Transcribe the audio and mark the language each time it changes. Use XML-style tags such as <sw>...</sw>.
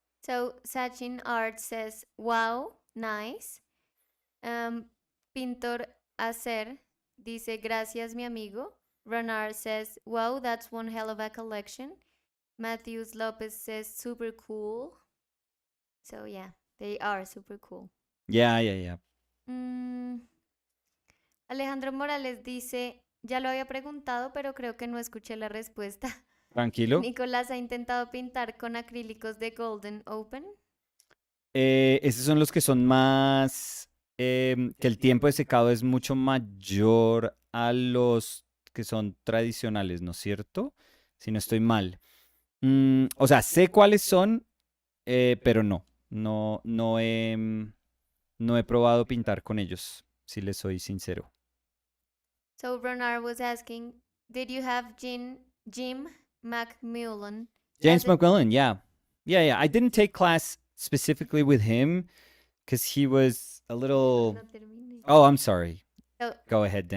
<en>So Sachin Art says, "Wow, nice."</en> <es>Pintor Hacer dice, "Gracias, mi amigo."</es> <en>Renard says, "Wow, that's one hell of a collection." Matthews Lopez says, "Super cool." So yeah, they are super cool. Yeah, yeah, yeah.</en> <es>Mm, Alejandro Morales dice, ya lo había preguntado, pero creo que no escuché la respuesta. Tranquilo. Nicolás ha intentado pintar con acrílicos de Golden Open. Esos son los que son más, que el tiempo de secado es mucho mayor a los que son tradicionales, ¿no es cierto? Si no estoy mal. O sea, sé cuáles son, pero no. No he probado pintar con ellos, si les soy sincero.</es> <en>So Bernard was asking, did you have Jim McMullen James as a... McMillan, yeah. Yeah, yeah. I didn't take class specifically with him because he was a little.</en> <es>No termine.</es> <en>Oh, I'm sorry. Oh, Go ahead, no.</en>